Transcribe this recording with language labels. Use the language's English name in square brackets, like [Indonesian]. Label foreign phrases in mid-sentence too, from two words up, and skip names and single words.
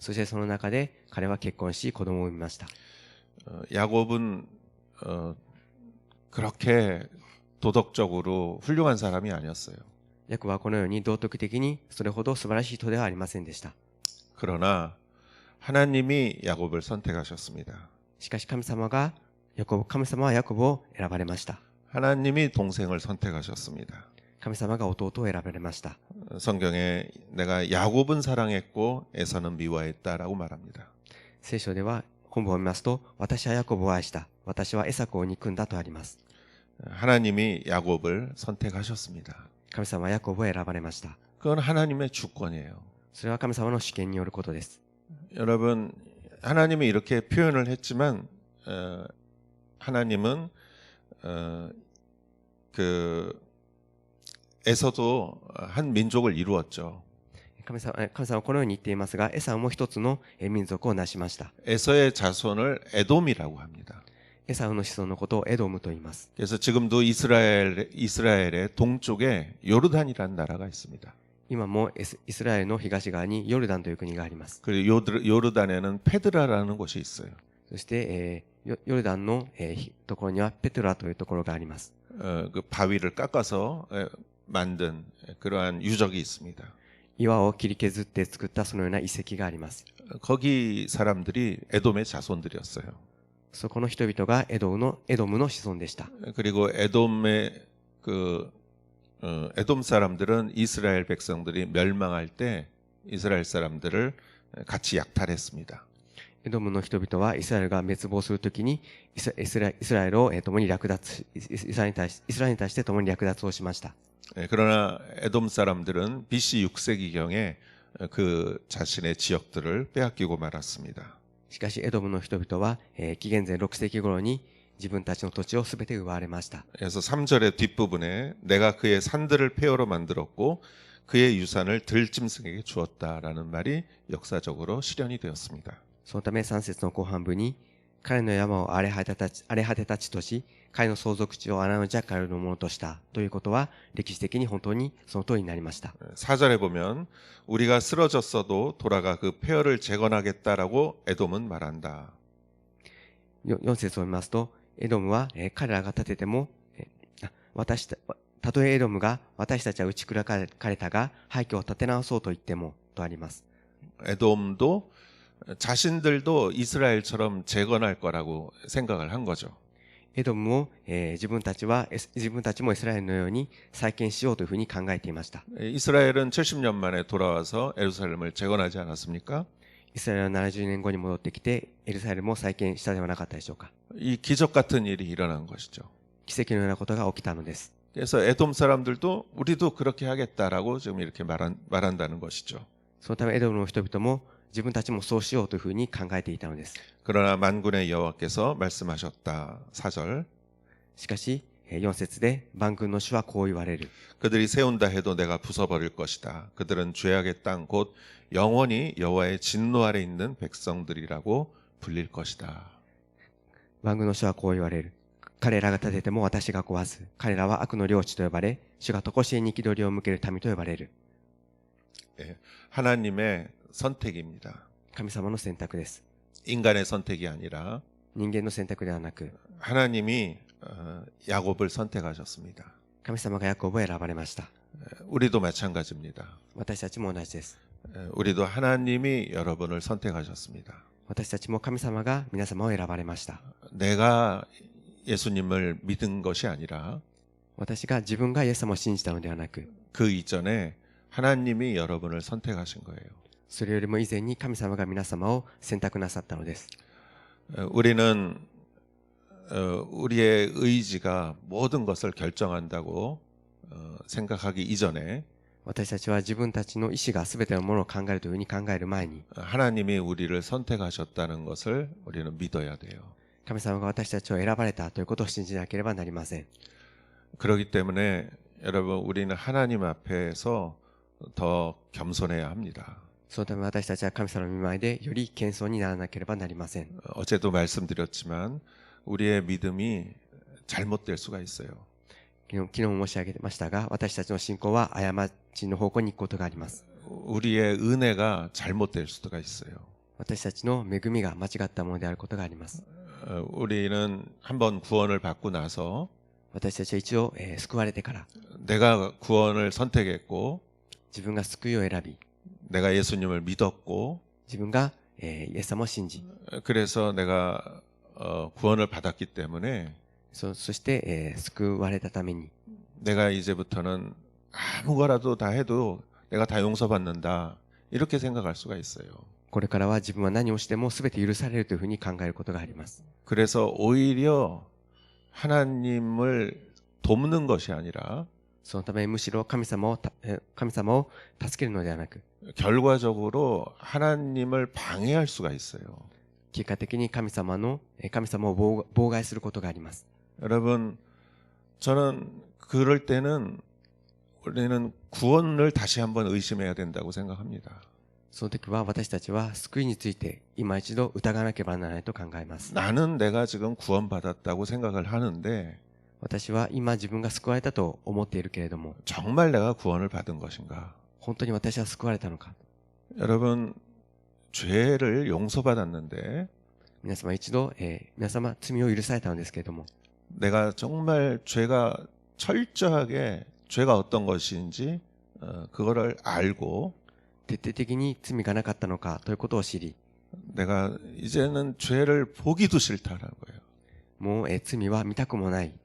[Japanese] そしてその中で彼は結婚し子供を産みました。 [Korean] 야곱은 그렇게 도덕적으로 훌륭한 사람이 아니었어요. [Japanese] ヤコブはこのように道徳的にそれほど素晴らしい人ではありませんでした。 [Korean] 그러나 하나님이 야곱을 선택하셨습니다. [Japanese] しかし神様はヤコブを選ばれました。 [Korean] 하나님이 동생을 선택하셨습니다. [Japanese] 神様が弟を選ばれました。 [Korean] 성경에 내가 야곱은 사랑했고 에서는 미워했다라고 말합니다. [Japanese] 聖書では本文を見ますと、私はヤコブを愛した。私はエサクを憎んだとあります。 [Korean] 하나님이 야곱을 선택하셨습니다. [Japanese] 神様はヤコブを選ばれました。 [Korean] 그건 하나님의 주권이에요. [Japanese] それは神様の主権によることです。 [Korean] 여러분, 하나님이 이렇게 표현을 했지만 하나님은 에서도 한 민족을 이루었죠. [Japanese] 神様はこのように言っていますが、エサウも一つの民族を成しました。 [Korean] 에서의 자손을 에돔이라고 합니다. [Japanese] エサウの子孫のことをエドムと言います。 [Korean] 그래서 지금도 이스라엘의 동쪽에 요르단이라는 나라가 있습니다. [Japanese] 今もイスラエルの東側にヨルダンという国があります。 [Korean] 그리고 요르단에는 페드라라는 곳이 있어요. [Japanese] そして、ヨルダンの、ところにはペトラというところがあります。 [Korean] 그 바위를 깎아서 만든 그러한 유적이 있습니다. [Japanese] 岩を切り削って作ったそのような遺跡があります。 [Korean] 거기 사람들이 에돔의 자손들이었어요. [Japanese] そこの人々がエドムの子孫でした。 [Korean] 그리고 에돔의 에돔 사람들은 이스라엘 백성들이 멸망할 때 이스라엘 사람들을 같이 약탈했습니다. [Japanese] エドムの人々はイスラエルが滅亡するときにイスラエルを共に略奪、イスラエルに対して共に略奪をしました。 [Korean] 그러나 에돔 사람들은 BC 6세기경에 그 자신의 지역들을 빼앗기고 말았습니다. [Japanese] しかしエドムの人々は、紀元前6世紀頃に自分たちの土地をすべて奪われました。 [Korean] 그래서 3절의 뒷부분에 내가 그의 산들을 폐허로 만들었고 그의 유산을 들짐승에게 주었다라는 말이 역사적으로 실현이 되었습니다. [Japanese] そのため3節の後半部に彼の山を荒れ果てた地とし、彼の相続地を穴のジャッカルのものとしたということは歴史的に本当にその通りになりました。 [Korean] 4절에 보면 우리가 쓰러졌어도 돌아가 그 폐허를 재건하겠다라고 에돔은 말한다. [Japanese] 4 節を見ますと、エドムは、彼らが立てても、たとえエドムが私たちは打ち砕かれたが廃墟を建て直そうと言ってもとあります。 [Korean] 에돔도 자신들도 이스라엘처럼 재건할 거라고 생각을 한 거죠. [Japanese] エドムも、自分たちもイスラエルのように再建しようというふうに考えていました。 [Korean] 이스라엘은 70년 만에 돌아와서 예루살렘을 재건하지 않았습니까? [Japanese] イスラエルは70年後に戻ってきてエルサレムを再建したではなかったでしょうか。 [Korean] 이 기적 같은 일이 일어난 것이죠. [Japanese] 奇跡のようなことが起きたのです。 [Korean] 그래서 에돔 사람들도 우리도 그렇게 하겠다라고 지금 이렇게 말한다는 것이죠. [Japanese] そのためエドムの人々も自分たちもそうしようというふうに考えていたのです。 [Korean] 그러나 만군의 여호와께서 말씀하셨다. 4절. [Japanese] しかし4節で万軍の主はこう言われる。 [Korean] 그들이 세운다 해도 내가 부숴버릴 것이다. 그들은 죄악의 땅 곧 영원히 여호와의 진노 아래 있는 백성들이라고 불릴 것이다. [Japanese] 万軍の主はこう言われる。彼らが立てても私が壊す。彼らは悪の領地と呼ばれ、主が常しえに憤りを向ける民と呼ばれる。 [Korean] 하나님의 선택입니다. [Japanese] 神様の選択です。 [Korean] 인간의 선택이 아니라 [Japanese] 人間の選択ではなく、 [Korean] 하나님이 야곱을 선택하셨습니다. [Japanese] 神様がヤコブを選ばれました。 [Korean] 우리도 마찬가지입니다. [Japanese] 私たちも同じです。 [Korean] 우리도 하나님이 여러분을 선택하셨습니다. [Japanese] 私たちも神様が皆様を選ばれました。 [Korean] 내가 예수님을 믿은 것이 아니라 [Japanese] 私が自分がイエス様を信じたのではなく、 [Korean] 그 이전에 하나님이 여러분을 선택하신 거예요. [Japanese] それよりも以前に神様が皆様を選択なさったのです。 [Korean] 우리는 우리의 의지가 모든 것을 결정한다고 생각하기 이전에 [Japanese] 私たちは自分たちの意志が全てのものを考えるというふうに考える前に、 [Korean] 하나님이 우리를 선택하셨다는 것을 우리는 믿어야 돼요. [Japanese] 神様が私たちを選ばれたということを信じなければなりません。 [Korean] 그렇기 때문에 여러분 우리는 하나님 앞에서 더 겸손해야 합니다. [Japanese] そのため私たちは神様の御前でより謙遜にならなければなりません。 [Korean] 어제도 말씀드렸지만 우리의 믿음이 잘못될 수가 있어요. [Japanese] 昨日も申し上げましたが、私たちの信仰は過ちの方向に行くことがあります。 [Korean] 우리의 은혜가 잘못될 수가 있어요. [Japanese] 私たちの恵みが間違ったものであることがあります。 [Korean] 우리는 한번 구원을 받고 나서 [Japanese] 私たちは一度、救われてから [Korean] 내가 구원을 선택했고 [Japanese] 自分が救いを選び [Korean] 내가 예수님을 믿었고 [Japanese] 自分が、イエス様を信じ [Korean] 그래서 내가 구원을 받았기 때문에 [Japanese] そして、救われたために [Korean] 내가 이제부터는 아무 거라도 다 해도 내가 다 용서받는다 이렇게 생각할 수가 있어요. [Japanese] これからは自分は何をしても全て許されるというふうに考えることがあります。 [Korean] 그래서 오히려 하나님을 돕는 것이 아니라 [Japanese] そのためむしろ神様を助けるのではなく [Korean] 결과적으로 하나님을 방해할 수가 있어요. [Japanese] 結果的に神様を妨害することがあります。 [Korean] 여러분, 저는 그럴 때는 우리는 구원을 다시 한번 의심해야 된다고 생각합니다. [Japanese] その時は私たちは救いについて今一度疑わなければならないと考えます。 [Korean] 나는 내가 지금 구원받았다고 생각을 하는데 [Japanese] 私は今自分が救われたと思っているけれども [Korean] 정말 내가 구원을 받은 것인가? [Japanese] 本当に私は救われたのか。 [Korean] 여러분, 죄를 용서받았는데 [Japanese] 皆様一度、皆様罪を許されたのですけれども [Korean] 내가 정말 죄가 철저하게 죄가 어떤 것인지 그거를 알고 [Japanese] 徹底的に罪がなかったのかということを知り [Korean] 내가 이제는 죄를 보기도 싫다라는 거예요. [Japanese] もう、罪は見たくもない。